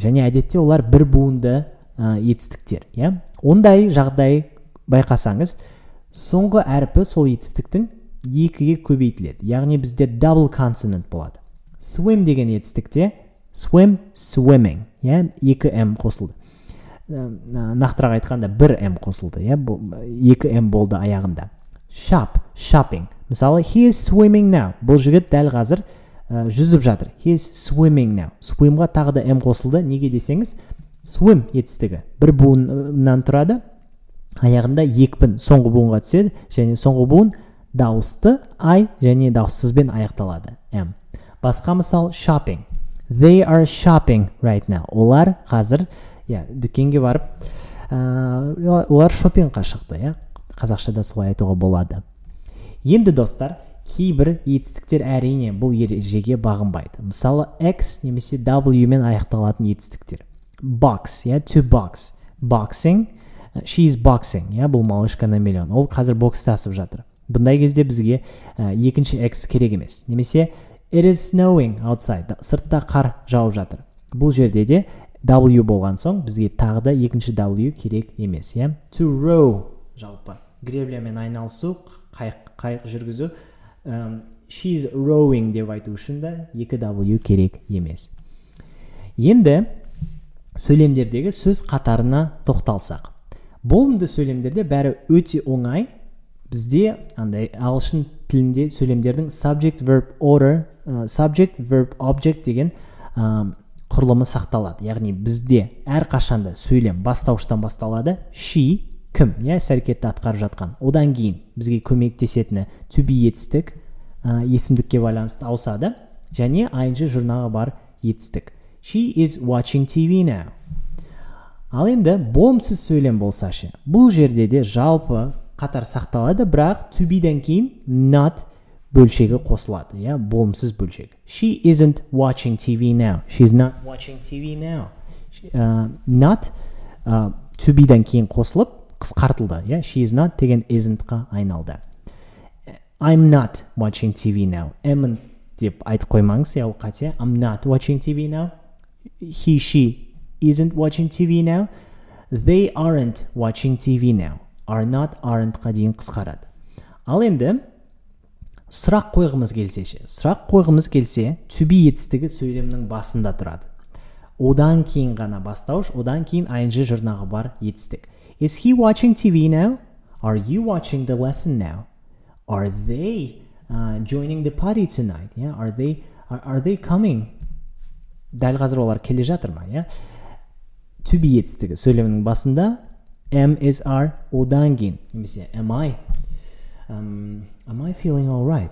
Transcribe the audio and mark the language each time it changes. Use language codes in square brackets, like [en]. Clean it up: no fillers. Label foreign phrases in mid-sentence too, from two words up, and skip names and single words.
[kk] Және әдетте олар бір буынды етістіктер. Ондай жағдай байқасаңыз, соңғы әріпі сол етістіктің 2-ге көбейтіледі. Яғни бізде [en] double consonant [kk] болады. Swim деген етістікте [en] swim, swimming, [kk] 2m қосылды. Нақтырақ айтқанда 1m қосылды, 2m болды аяғында. [en] Shop, shopping. Мысалы, he is swimming now. [kk] Бұл жігіт дәл қазір жүзіп жатыр. [en] He is swimming now. [kk] Swim-ға тағы да m қосылды. Неге десеңіз, swim етістігі бір буыннан тұрады, аяғында екпін соңғы буынға түседі, және соңғы буын дауысты I және дауыссызбен аяқталады. Басқа мысал, [en] shopping. They are shopping right now. [kk] Олар қазір дүкенге барып, олар шопингқа шықты. Қазақшада солай айтуға болады. Енді достар, кейбір етістіктер әрине бұл ережеге бағынбайды. Мысалы, X немесе W мен аяқталатын етістіктер. [en] Box, to box. Boxing, she's boxing, [kk] бұл малышка на миллион. Ол қазір бокстасып жатыр. Бұндай кезде бізге екінші X керек емес. Немесе, [en] it is snowing outside. [kk] Сыртта қар жауып жатыр. бұл жерде де W болған соң бізге тағы да екінші W керек емес, иә. [en] To row [kk] жалпы греблямен айналысу, қайық жүргізу. [en] She's rowing [kk] деп айту үшін де екі W керек емес. Енді сөйлемдердегі сөз қатарына тоқталсақ. Болымды сөйлемдерде бәрі өте оңай. Бізде андай ағылшын тілінде сөйлемдердің [en] subject verb order, subject verb object [kk] деген құрылымы сақталады. Яғни бізде әр қашанда сөйлем бастауыштан басталады. She кім, іс-әрекетті атқарып жатқан. Одан кейін бізге көмектесетіні [en] to be [kk] етістік, есімдікке байланысты ауысады, және ing жұрнағы бар етістік. [en] She is watching TV now. [kk] Ал енді болымсыз сөйлем болса ше, бұл жерде де жалпы қатар сақталады, бірақ [en] to be- [kk] ден кейін not бөлшегі қосылады, болымсыз бөлшек. [en] She isn't watching TV now. She's not watching TV now. Not to be- [kk] ден кейін қосылып қысқартылды, [en] She is not [kk] деген isn't-қа айналды. [en] I'm not watching TV now. [kk] Amn't деп айтып қоймаңыз, ол қате. [en] I'm not watching TV now. He, she isn't watching TV now. They aren't watching TV now. Are not, [kk] aren't-қа дейін қысқарады. Ал енді сұрақ қойғымыз келсе, [en] to be [kk] етістігі сөйлемнің басында тұрады. Одан кейін ғана бастауыш, одан кейін ing жұрнағы бар етістік. [en] Is he watching TV now? Are you watching the lesson now? Are they joining the party tonight? Are they coming? [kk] Дәл қазір олар келе жатыр ма? [en] To be [kk] етістігі сөйлемнің басында, [en] am, is, are, [kk] одан кейін, немесе [en] am I feeling all right?